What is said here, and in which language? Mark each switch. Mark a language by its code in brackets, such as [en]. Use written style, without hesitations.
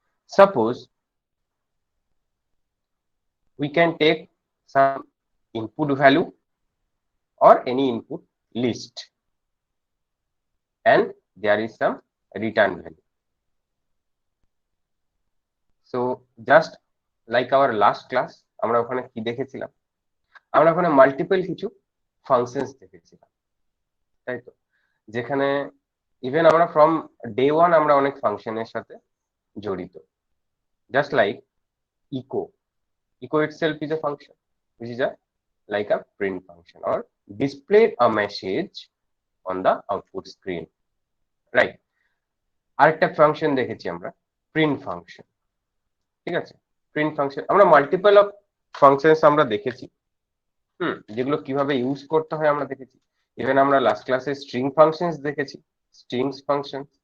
[en] Suppose we can take some input value or any input list, and there is some return value. So just like our last class, [bn] আমরা ওখানে কি দেখেছিলাম? আমরা ওখানে multiple কিছু functions দেখেছিলাম, তাই তো? যেখানে ইভেন আমরা ফ্রম ডে ওয়ান আমরা অনেক ফাংশনের সাথে জড়িত, just like echo. [en] Echo itself is a function which is a like a print function or display a message on the output screen, right? [bn] আরেকটা ফাংশন দেখেছি আমরা, প্রিন্ট ফাংশন। ঠিক আছে, প্রিন্ট ফাংশন আমরা মাল্টিপল অফ ফাংশনস আমরা দেখেছি, যেগুলো কিভাবে ইউজ করতে হয় আমরা দেখেছি। ইভেন আমরা লাস্ট ক্লাসে স্ট্রিং ফাংশনস দেখেছি, স্ট্রিংস ফাংশন।